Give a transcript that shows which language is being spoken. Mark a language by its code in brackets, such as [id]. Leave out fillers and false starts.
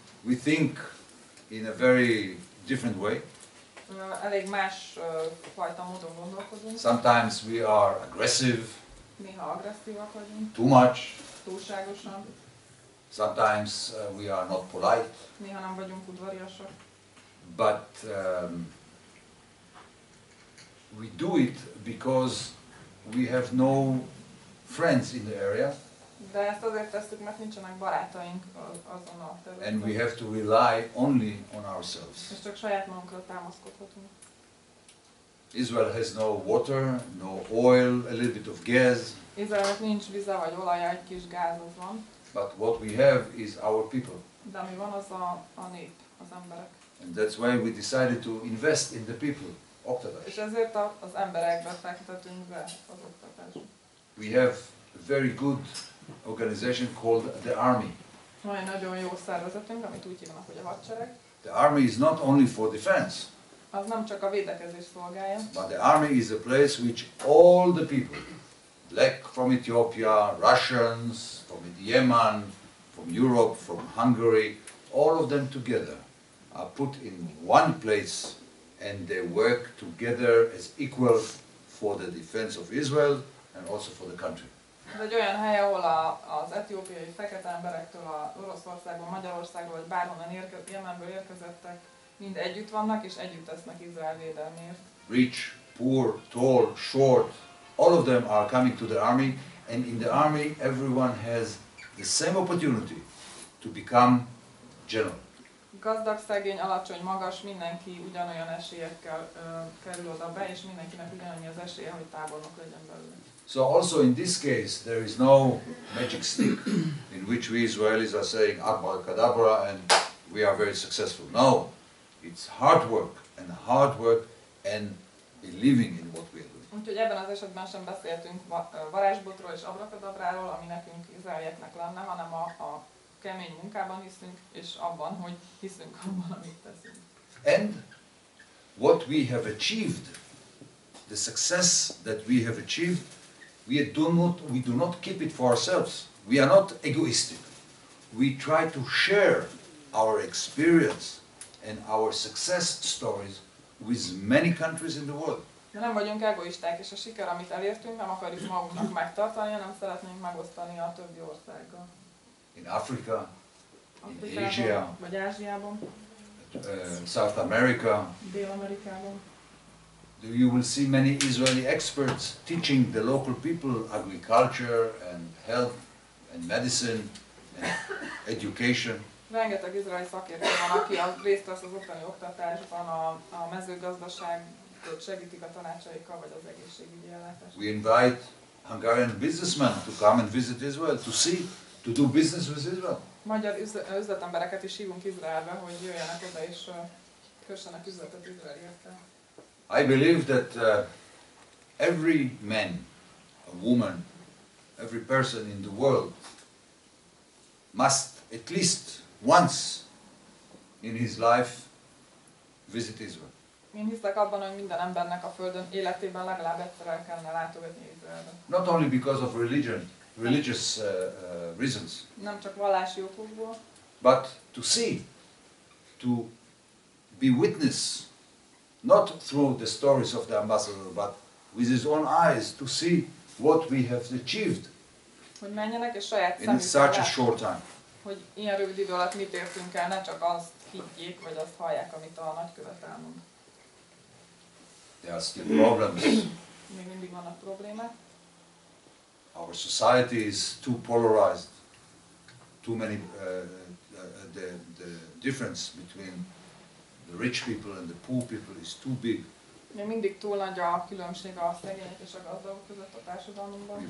[en] We think in a very different way. [hu] Elég más fajta módon gondolkodunk. [en] Sometimes we are aggressive. [hu] Néha agresszívak vagyunk. [en] Too much. [hu] Túlságosan. [en] Sometimes we are not polite. [hu] Néha nem vagyunk udvariasak. [en] But we do it because we have no friends in the area. [hu] De ezt azért tesszük, mert nincsenek barátaink azon a területen. [en] And we have to rely only on ourselves. [hu] És csak saját magunkra támaszkodhatunk. [en] Israel has no water, no oil, a little bit of gas. [hu] Izraelnek nincs vize vagy olaja, egy kis gáz az van. [en] But what we have is our people. [hu] De ami van, az a nép, az emberek. [en] And that's why we decided to invest in the people. [hu] Oktatás. És ezért az emberekbe fektetünk be az oktatásba. [en] We have a very good organization called the Army. [hu] Van egy nagyon jó szervezetünk, amit úgy hívnak, hogy a hadsereg. [en] The Army is not only for defense. [hu] Az nem csak a védekezés szolgálja. [en] But the Army is a place which all the people, black from Ethiopia, Russians, from Yemen, from Europe, from Hungary, all of them together are put in one place and they work together as equal for the defense of Israel and also for the country. [hu] Ez egy olyan hely, ahol az etiópiai fekete emberektől, a Oroszországból, Magyarországról, vagy bárhonnan Jemenből érkezettek, mind együtt vannak, és együtt tesznek Izrael védelméért. [en] Rich, poor, tall, short, all of them are coming to the army, and in the army everyone has the same opportunity to become general. [hu] Gazdag, szegény, alacsony, magas, mindenki ugyanolyan esélyekkel kerül oda be, és mindenkinek ugyanannyi az esélye, hogy tábornok legyen belőle. [en] So also in this case there is no magic stick in which we Israelis are saying abracadabra and we are very successful. No, it's hard work and believing in what we are doing. [hu] Úgyhogy ebben az esetben sem beszéltünk varázsbotról és abrakadabráról, ami nekünk izraelieknek lenne, hanem a kemény munkában hiszünk, és abban, hogy hiszünk abban, amit teszünk. [en] And what we have achieved, the success that we have achieved, we do not keep it for ourselves. We are not egoistic. We try to share our experience and our success stories with many countries in the world. [hu] De nem vagyunk egoisták, és a siker, amit elértünk, nem akarjuk magunknak megtartani, hanem szeretnénk megosztani a többi országgal. [en] In Africa, in [hu] Afrikában, [en] Asia, [hu] vagy Ázsiában, [en] South America, [hu] Dél-Amerikában. [en] you will see many Israeli experts teaching the local people agriculture and health and medicine and education. [hu] Rengeteg izraeli szakértő van, aki részt vesz az ottani oktatásban, a mezőgazdaságot segítik a tanácsaikkal, vagy az egészségügyi ellátást. [en] We invite Hungarian businessmen to come and visit Israel to do business with Israel. [hu] Magyar üzletembereket is hívunk Izraelbe, hogy jöjjenek oda és kössenek üzletet izraeliekkel. [en] I believe that every man, a woman, a every person in the world must at least once in his life visit Israel. [hu] Én hiszek abban, hogy minden embernek a Földön életében legalább egyszer el kellene látogatni Izraelbe. [en] Not only because of religious reasons, [hu] Nem csak vallási okokból, [en] but to see, to be witness, not through the stories of the ambassador, but with his own eyes, to see what we have achieved [hu] hogy menjenek és saját [en] in [hu] szemükkel [en] such a [hu] lássák, [en] short time. [hu] hogy ilyen rövid idő alatt mit értünk el, ne csak azt higgyék, vagy azt hallják, amit a nagykövet elmond. [en] There are still problems. [hu] Még mindig vannak problémák. [en] Our society is too polarized. Too many, the difference between the rich people and the poor people is too big. [hu] Még mindig túl nagy a különbség a szegények és a gazdagok között a társadalmunkban.